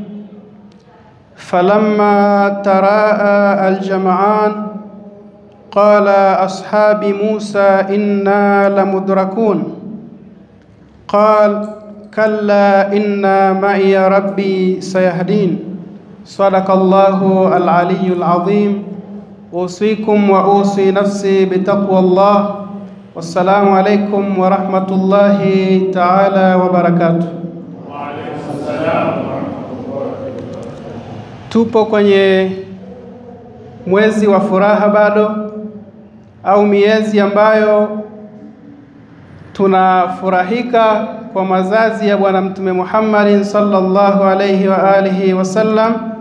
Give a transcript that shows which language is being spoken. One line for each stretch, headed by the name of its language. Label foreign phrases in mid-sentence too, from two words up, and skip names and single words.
Arabic: فلما تراءى الجمعان قال أصحاب موسى إنا لمدركون قال كلا إن معي ربي سيهدين. صدق الله العلي العظيم. أوصيكم وأوصي نفسي بتقوى الله. والسلام عليكم ورحمة الله تعالى وبركاته. وعليكم السلام ورحمة الله.
Swahili: Tupo kwenye mwezi wa furaha bado, au miezi ambayo tunafurahika kwa mazazi ya Bwana Mtume Muhammad
Arabic: صلى الله عليه وآله وسلم,